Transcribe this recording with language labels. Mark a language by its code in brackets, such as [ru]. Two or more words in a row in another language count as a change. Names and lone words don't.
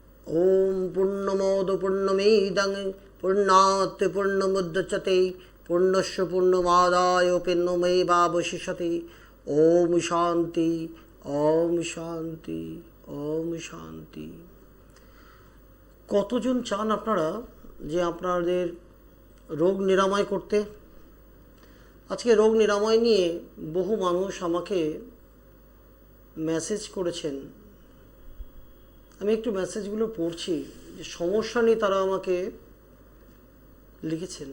[sa] ओम पूर्णमोद पूर्णमेदं पूर्णात् पूर्णमुदच्यते पूर्णस्य पूर्णमादाय पूर्णमेवावशिष्यते। ओम शांति ओम शांति ओम शांति। [bn] কতজন চান আপনারা যে আপনাদের রোগ নিরাময় করতে? আজকে রোগ নিরাময় নিয়ে বহু মানুষ আমাকে মেসেজ করেছেন। আমি একটু মেসেজগুলো পড়ছি, যে সমস্যা নিয়ে তারা আমাকে লিখেছেন।